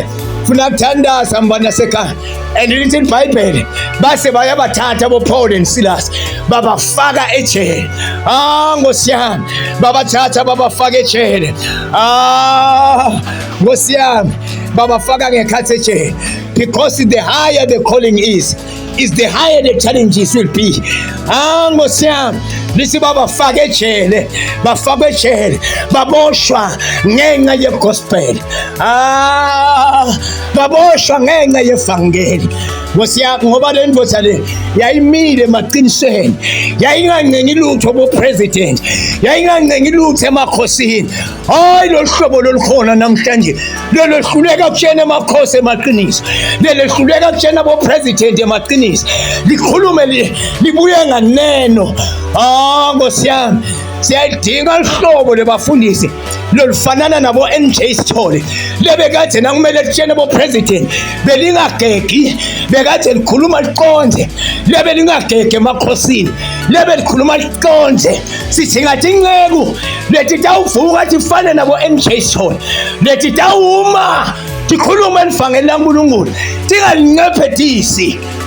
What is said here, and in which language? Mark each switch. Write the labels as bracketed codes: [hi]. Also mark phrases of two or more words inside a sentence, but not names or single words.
[zu] Funa kuthandaza mbana sekhaya. And lithi iBhayibheli base bayabathatha boPaul and Silas babafaka ejele. Nkosi yami babathatha babafaka ejele. Nkosi yami babafaka ngekhathi ejele. [en] Because the higher the calling is the higher the challenges will be. [zu] Nkosi yami lithi babafaka ejele bafaka ejele baboshwa ngenxa yegospel. Baboshwa ngenxa yevangeli. Nkosi yami ngoba le ndoda le yayimile emaqinisweni yayingancengi lutho bopresident yayingancengi lutho emakhosini. Lo hlobo lolukhona namhlanje lolohluleka ukutshena emakhosi emaqiniso lehluleka ukutshena bopresident emaqiniso likhulume libuye nganeno. Nkosi yami siyadinga ihlobo lebafundisi lolufanana nabo NJ Sithole lebekade nakumele litshene bopresident belingagegi bekade likhuluma liqonde lebe lingagege emakhosini lebe likhuluma liqonde. Sithi ngathi inceku lethi tawuvuka tifane nabo NJ Sithole lethi tawuma tikhuluma livangeli laNkulunkulu tingalincephethisi.